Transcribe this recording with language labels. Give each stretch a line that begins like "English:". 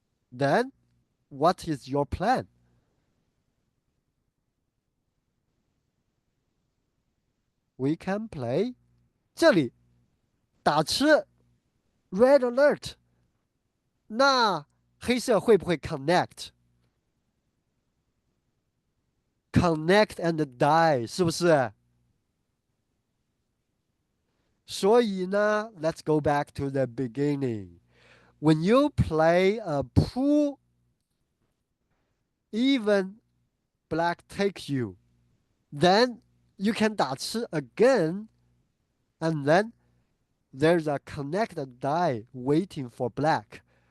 English: Then what is your plan? We can play
Chinese: 这里打吃
English: red alert.
Chinese: 那黑色会不会
English: connect and die
Chinese: 是不是？所以呢
English: let's go back to the beginning. When you play a pool, even black takes you, then you can
Chinese: 打吃
English: again, and then there's a connected die waiting for black.